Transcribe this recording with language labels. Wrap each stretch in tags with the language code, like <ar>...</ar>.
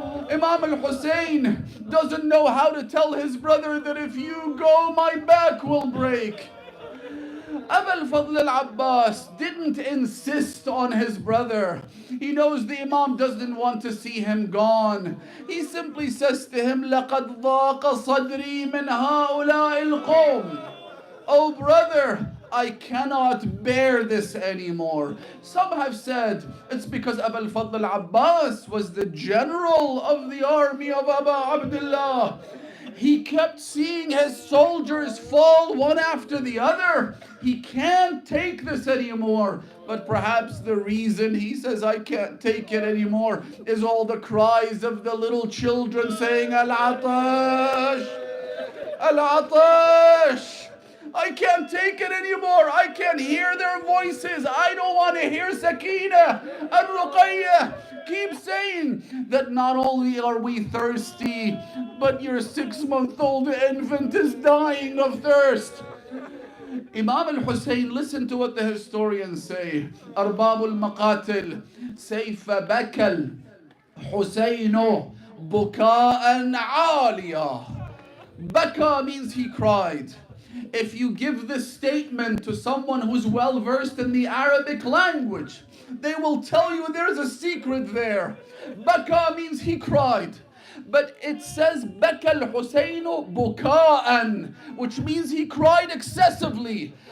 <en>Imam al-Hussein doesn't know how to tell his brother that if you go, my back will break. Abu al-Fadl al-Abbas didn't insist on his brother. He knows the Imam doesn't want to see him gone. He simply says to him,</en> <ar>لَقَدْ ضَاقَ صَدْرِي مِنْ هَؤُلَاءِ الْقَوْمِ.</ar> <en>Oh brother, I cannot bear this anymore. Some have said it's because Abu al-Fadl al-Abbas was the general of the army of Abu Abdullah. He kept seeing his soldiers fall one after the other. He can't take this anymore. But perhaps the reason he says, I can't take it anymore, is all the cries of the little children saying, Al-Atash, Al-Atash. I can't take it anymore. I can't hear their voices. I don't want to hear Sakina and Ruqayyah keep saying that not only are we thirsty, but your 6-month-old infant is dying of thirst. Imam al-Hussein, listen to what the historians say. Arbab al-Maqatil say,</en> <ar>فَبَكَى الْحُسَيْنُ بُكَاءً عَالِيًا.</ar> <en>Baka means he cried. If you give this statement to someone who's well versed in the Arabic language, they will tell you there's a secret there. Baka means he cried. But it says</en> <ar>Baka al-Husaynu buka'an,</ar> <en>which means he cried excessively.</en>